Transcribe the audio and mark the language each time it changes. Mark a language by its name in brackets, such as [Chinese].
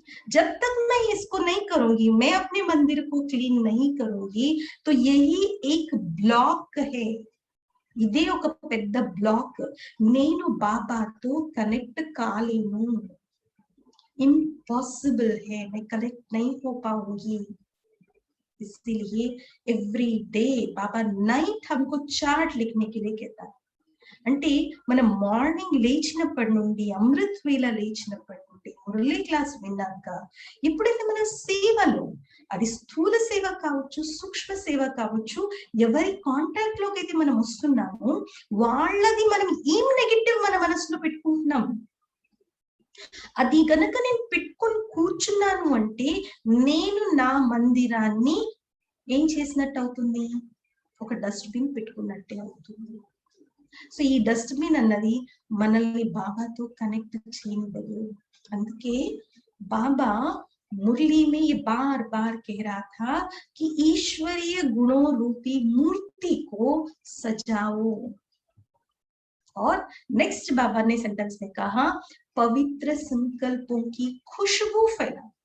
[Hindi] जब तक मैं इसको नहीं करूंगी, मैं अपने मंदिर को क्लीन नहीं करूंगी, तो यही एक ब्लॉक है, [Telugu] ఇదే ఒక పెద్ద బ్లాక్। నేను బాబాతో కనెక్ట్ కాలేను, [Hindi] इम्पॉसिबल है, मैं कनेक्ट नहीं हो पाऊंगी। इसलिए एवरी डे बाबा नाइट हमको चार्ट लिखने के लिए कहता है। [Telugu] అంటే మనం మార్నింగ్ లేచినప్పటి నుండి, అమృత్ వేళ లేచినప్పటి నుండి, మురళీ క్లాస్ విన్నాక, ఎప్పుడైతే మన సేవలో, అది స్థూల సేవ కావచ్చు, సూక్ష్మ సేవ కావచ్చు, ఎవరి కాంటాక్ట్ లోకి అయితే మనం వస్తున్నామో వాళ్ళది మనం ఏం నెగటివ్ మన మనసులో పెట్టుకుంటున్నాం, అది గనక నేను పెట్టుకొని కూర్చున్నాను అంటే నేను నా మందిరాన్ని ఏం చేసినట్టు అవుతుంది, ఒక డస్ట్బిన్ పెట్టుకున్నట్టే అవుతుంది। సో ఈ డస్ట్బిన్ అన్నది మనల్ని బాబాతో కనెక్ట్ చేయనివ్వదు। [Hindi] అందుకే बाबा मुरली में ये बार बार कह रहा था कि ईश्वरीय गुणों रूपी मूर्ति को सजाओ। और नेक्स्ट बाबा ने सेंटेंस में कहा, पवित्र संकल्पों की खुशबू फैला।